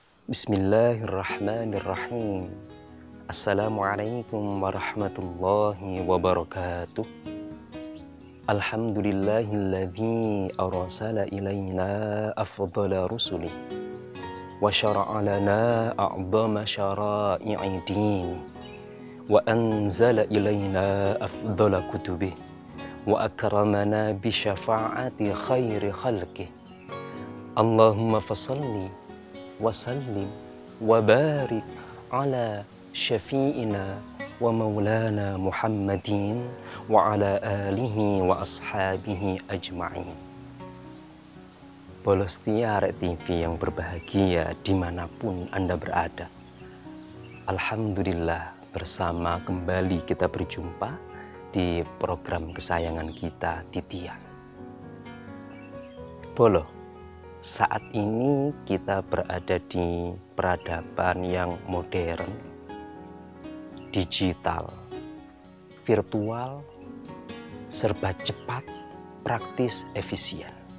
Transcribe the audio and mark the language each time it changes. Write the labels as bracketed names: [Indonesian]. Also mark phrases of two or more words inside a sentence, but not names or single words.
[Arabic] بسم الله الرحمن الرحيم. السلام عليكم ورحمة الله وبركاته. الحمد لله الذي أرسل إلينا أفضل رسله وشرع لنا أعظم شرائع الدين وأنزل إلينا أفضل كتبه وأكرمنا بشفاعة خير خلقه. اللهم فصل وسلم وبارك على شفيعنا ومولانا محمد وعلى آله وأصحابه أجمعين. [Indonesian] Bolostia TV yang berbahagia dimanapun Anda berada, alhamdulillah bersama kembali kita berjumpa di program kesayangan kita, Titian. Bolo, saat ini kita berada di peradaban yang modern, digital, virtual, serba cepat, praktis, efisien.